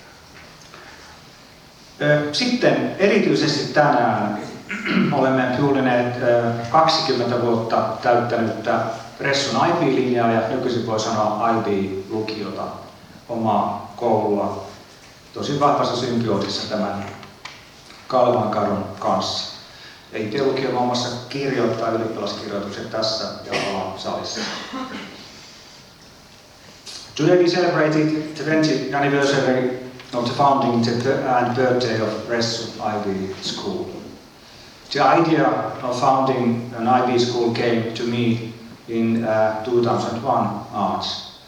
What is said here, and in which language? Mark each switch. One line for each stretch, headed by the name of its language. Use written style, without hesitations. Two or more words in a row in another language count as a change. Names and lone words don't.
Finnish: Sitten erityisesti tänään olemme juhlineet 20 vuotta täyttänyttä Ressun IB-linjaa ja nykyisin voi sanoa IB-lukiota, omaa koulua, tosi vahvassa symbioosissa tämän Kalvankadun kanssa. IT-lukio muun muassa kirjoittaa ylioppilaskirjoitukset tässä ja salissa.
English: Today we celebrated the 20th anniversary of the founding and birthday of Ressun IB School. The idea of founding an IB school came to me in 2001 March.